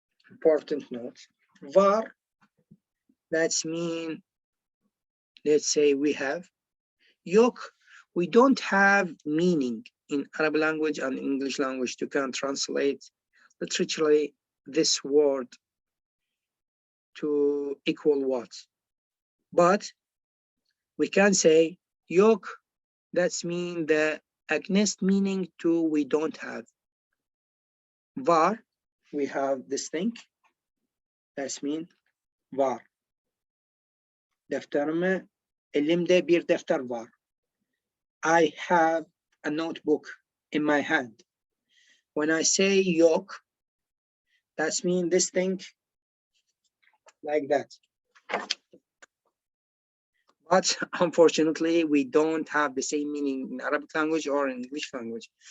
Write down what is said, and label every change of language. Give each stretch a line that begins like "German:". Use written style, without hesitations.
English: Important note, var, that's mean, let's say we have, yok, we don't have meaning in Arabic language and English language to can translate literally this word to equal what. But we can say yok, that's mean the against meaning to we don't have. Var, we have this thing, that's mean var.
Turkish: Defterime, elimde bir defter var.
English: I have a notebook in my hand. When I say yok, that's mean this thing like that. But unfortunately, we don't have the same meaning in Arabic language or in English language.